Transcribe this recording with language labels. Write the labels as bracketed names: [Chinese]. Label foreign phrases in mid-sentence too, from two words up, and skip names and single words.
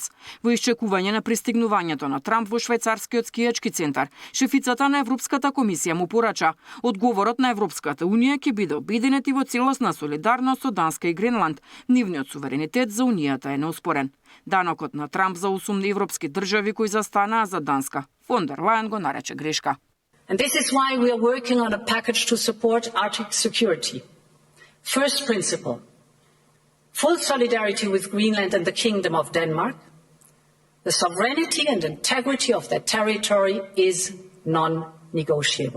[Macedonian] Во исчекување на пристигнувањето на Трамп во швајцарскиот скијачки центар, шефицата на Европската комисија му порача: одговорот на Европската унија ќе биде обединети во целосна солидарност со Данска и Гренланд. Нивниот суверенитет за унијата е неоспорен. Данокот на Трамп за 8 европски држави кои застанаа за Данска, фон дер Лајен го нарече грешка. [English] And this is why we are working on a package to support Arctic security. First principle, full solidarity with Greenland and the Kingdom of Denmark. The sovereignty and integrity of their territory is non-negotiable.